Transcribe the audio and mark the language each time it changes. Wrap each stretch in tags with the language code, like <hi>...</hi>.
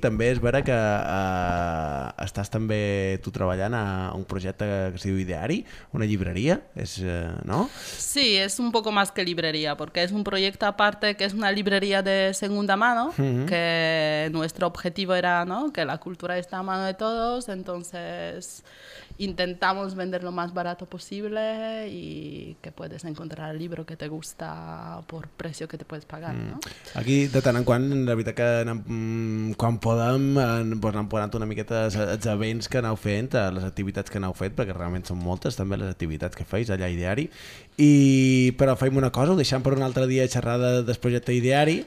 <ca>També és vera que estàs també tu treballant a un projecte que es diu Ideari, una llibreria, és, no?</ca> <es>Sí, és un poco más que llibreria,</es> <ca>perquè és un projecte aparte que és una llibreria</ca> <es>de segunda mano, que nuestro objetivo era, no?, que la cultura está a mano de todos, entonces intentamos vender lo más barato posible y que puedes encontrar el libro que te gusta por precio que te puedes pagar, ¿no?</es> <ca>Aquí, de tant en quant, la veritat que anem, quan podem, pues anem posant una miqueta els events que aneu fent, les activitats que aneu fent, perquè realment són moltes també les activitats que feis allà a Ideari. I, però fem una cosa, ho deixem per un altre dia xerrada del projecte Ideari,</ca>